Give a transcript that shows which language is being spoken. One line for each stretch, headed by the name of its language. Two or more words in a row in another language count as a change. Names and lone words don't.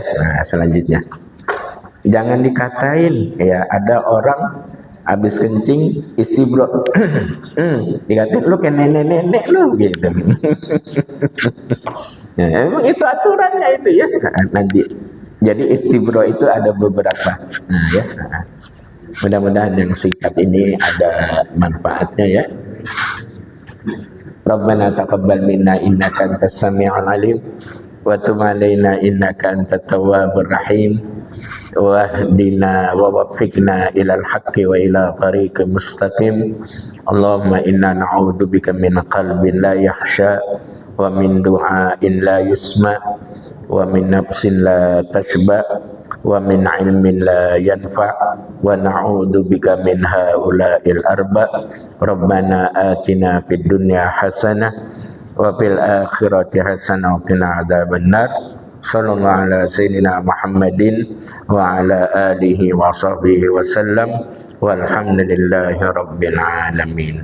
Indonesian: Nah, selanjutnya jangan dikatain ya, ada orang habis kencing istibra dikatain lu kayak nenek-nenek lu gitu. Ya, emang itu aturannya itu ya. Nanti jadi istibra itu ada beberapa. Nah, ya. Mudah-mudahan yang singkat ini ada manfaatnya ya.
Arabic: ربنا تقبل منا إنك أنت السميع العليم وتب علينا إنك أنت التواب الرحيم. واهدنا ووفقنا إلى الحق وإلى طريق مستقيم. اللهم إنا نعوذ بك من قلب لا يخشع ومن دعاء لا يسمع ومن نفس لا تشبع ومن علم لا ينفع ونعوذ بك من هؤلاء الأربع. ربنا آتنا في الدنيا حسنة وفي الآخرة حسنة وقنا عذاب النار. صلى الله على سيدنا محمد وعلى آله وصحبه وسلم والحمد لله رب العالمين.